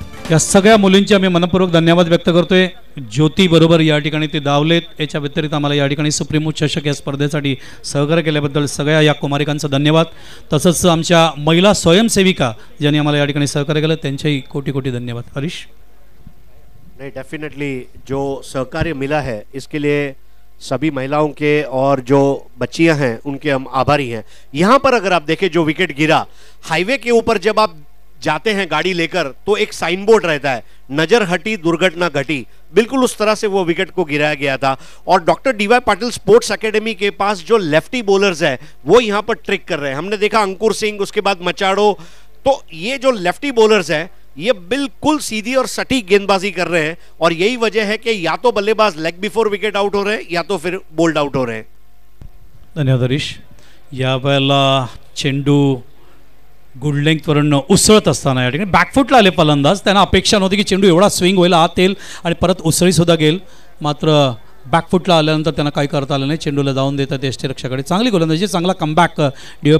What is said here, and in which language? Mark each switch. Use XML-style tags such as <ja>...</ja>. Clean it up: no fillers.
<mr>या सगळ्या मुलींचे आम्ही मनपूर्वक धन्यवाद व्यक्त करतोय. ज्योती बरोबर या ठिकाणी ते धावलेत. याच्या व्यतिरिक्त आम्हाला या ठिकाणी सुप्रीमो चषक या स्पर्धेसाठी सहकार्य केल्याबद्दल सगळ्या या कुमारिकांचा धन्यवाद. तसंच आमच्या महिला स्वयंसेविका ज्यांनी आम्हाला या ठिकाणी सहकार्य केलं त्यांचेही कोटी कोटी धन्यवाद. हरीश,</mr> <hi>नहीं, डेफिनेटली जो सहकार्य मिला है इसके लिए सभी महिलाओं के और जो बच्चियां हैं उनके हम आभारी हैं। यहां पर अगर आप देखें जो विकेट गिरा, हाईवे के ऊपर जब आप जाते हैं गाड़ी लेकर तो एक साइन बोर्ड रहता है, नजर हटी दुर्घटना घटी, बिल्कुल उस तरह से वो विकेट को गिराया गया था। और doctor D Y Patil sports academy के पास जो लेफ्टी बॉलर्स है वो यहां पर ट्रिक कर रहे हैं। हमने देखा अंकुर सिंह, उसके बाद मचाडो, तो ये जो लेफ्टी बॉलर्स है ये बिल्कुल सीधी और सटीक गेंदबाजी कर रहे हैं और यही वजह है कि या तो बल्लेबाज लेग बिफोर विकेट आउट हो रहे हैं या तो फिर बोल्ड आउट हो रहे हैं।</hi> <mr>धन्यवाद हरीश. यावेळेला चेंडू गुड लेंथवरून उसळत असताना या ठिकाणी बॅकफुटला आले फलंदाज. त्यांना अपेक्षा नव्हती की चेंडू एवढा स्विंग होईल, आत येईल आणि परत उसळीसुद्धा गेल, मात्र बॅकफुटला आल्यानंतर त्यांना काही करता आलं नाही. चेंडूला जाऊन देतात यष्टीरक्षकाकडे. चांगली गोलंदाजी, चांगला कमबॅक डी.वाय.</mr>